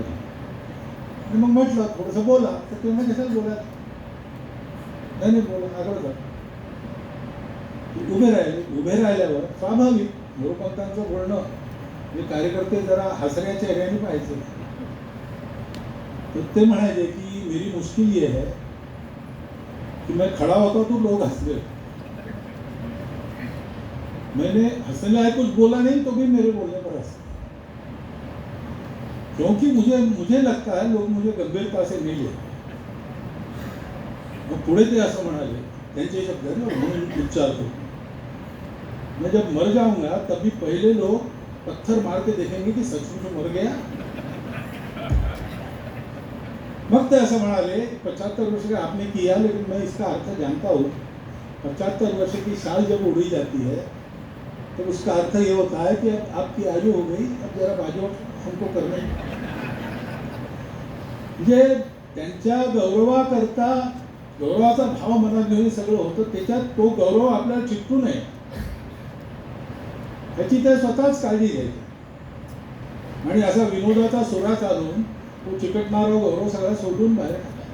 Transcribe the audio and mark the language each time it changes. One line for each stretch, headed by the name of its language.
Marathi: आणि मग म्हटलं थोडंसं बोला, तर ते म्हणजे कशाला बोला, नाही बोला, आग्रह कर. उभे राहिल्यावर स्वाभाविक मोरोपंतांचं बोलणं म्हणजे कार्यकर्ते जरा हसऱ्या चेहऱ्याने पाहायचे. तर ते म्हणायचे की
Hindi: मेरी मुश्किल ये है कि मैं खड़ा होता तो लोग हंस रहे, मैंने हंसने लायक कुछ बोला नहीं तो भी मेरे बोलने पर हंस, क्योंकि मुझे लगता है लोग मुझे गंभीरता से नहीं लेते.
Marathi: मग पुढे ते असं म्हणाले, त्यांचे शब्द आहे ना, म्हणून उच्चार करतो,
Hindi: मैं जब मर जाऊंगा तभी पहले लोग पत्थर मार के देखेंगे कि सचमुच मर गया.
Marathi: मग ते असं म्हणाले,
Hindi: 75 वर्ष का आपने किया, लेकिन मैं इसका अर्थ जानता हूँ. 75 वर्ष की साल जब उड़ी जाती है तो उसका अर्थ ये होता है कि अब आपकी आयु हो गई, अब जरा बाजू हमको करने.
Marathi: म्हणजे त्यांच्या गौरवाकरता गौरवाचा भाव मनात घेऊन सगळं होतं. त्याच्यात तो गौरव आपल्याला चिकटू नये ह्याची ते स्वतःच काळजी घ्यायची. आणि असा विनोदाचा सुरा चालून तो चिकटणारा गौरव सगळा सोडून बाहेर टाकायचा.